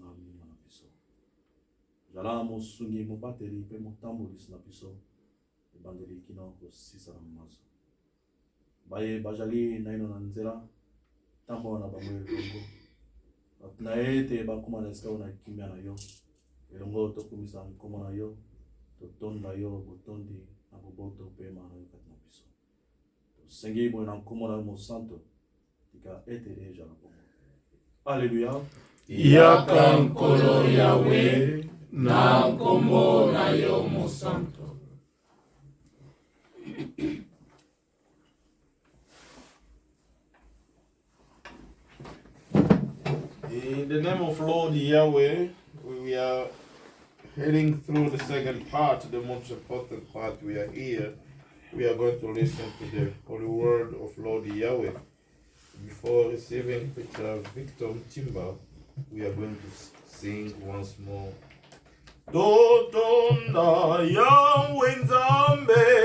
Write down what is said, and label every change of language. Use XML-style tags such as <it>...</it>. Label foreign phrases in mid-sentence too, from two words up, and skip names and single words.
<ln>minima na biso zala mosungi mobateli mpe motambolisi na biso ebandeli kino kosisa na maso baye bajali naino na nzela ntambo na bango elongo na ete bakóma na esika oyo na kimia na yo elongo tokumisa nkomo na yo totonda yo botondi na boboto mpe mana yo kati na biso tosengi boye na nkomo na yo mosanto tika ete ezala bongo Alléluia. Yaka nkolo Yahweh na nkombo na yo mosanto.</ln> <en>In the name of Lord Yahweh, we are heading through the second part, the most important part. We are here. We are going to listen to the holy word of Lord Yahweh. Before receiving Preacher Victor Timba, we are going to sing once more.</en> <ln>Totonda Yahweh Nzambe.</ln>